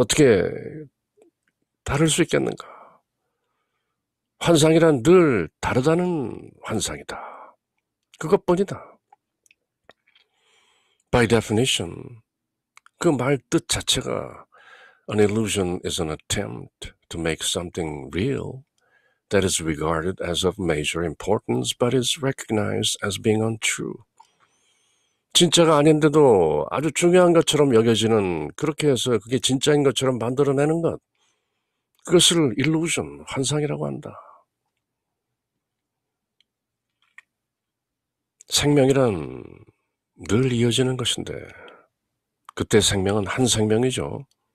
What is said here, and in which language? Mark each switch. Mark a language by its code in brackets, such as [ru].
[ko] 어떻게 다를 수 있겠는가? 환상이란 늘 다르다는 환상이다. 그것뿐이다. [en] By definition, [ko] 그 말 뜻 자체가 [en] An illusion is an attempt to make something real that is regarded as of major importance but is recognized as being untrue. [ko] 진짜가 아닌데도 아주 중요한 것처럼 여겨지는, 그렇게 해서 그게 진짜인 것처럼 만들어내는 것, 그것을 illusion, 환상이라고 한다. 생명이란 늘 이어지는 것인데 그때 생명은 한 생명이죠.